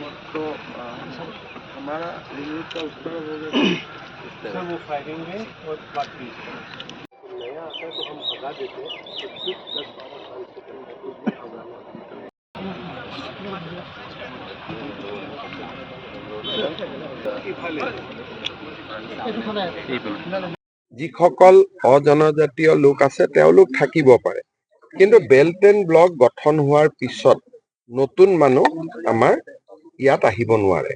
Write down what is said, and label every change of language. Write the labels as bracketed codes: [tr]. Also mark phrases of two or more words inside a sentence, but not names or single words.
[hi] तो हमारा रिंग रोड का उस तरफ हो गया सर, वो फायरिंग है और बाकी नया आता है तो हम भगा देते हैं तो सिर्फ 10-12 सेकंड में [as] যিসকল অজনজাতীয় লোক আছে তেওঁলোক থাকিব পাৰে, কিন্তু [en] belt and block [as] গঠন হোৱাৰ পিছত নতুন মানুহ আমাৰ ইয়াত আহিব নোৱাৰে।